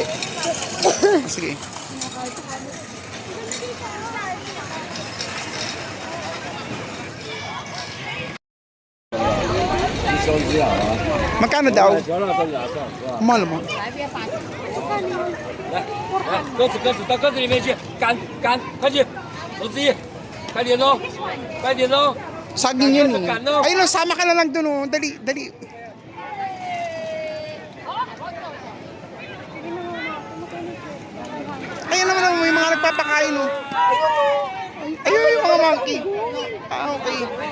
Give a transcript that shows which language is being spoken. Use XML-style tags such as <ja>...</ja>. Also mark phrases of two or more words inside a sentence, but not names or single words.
<tl>Sige. Magkano daw? Mahal mo.</tl> <zh>鸽子，到鸽子里面去，赶，快去，罗子怡，快点哦，快点哦。</zh> <tl>Saging yun eh. Ayun, sama ka na lang dun oh. Dali, dali. Ayun naman, may mga nagpapakain oh. Ayun yung mga monkey. Okay.</tl>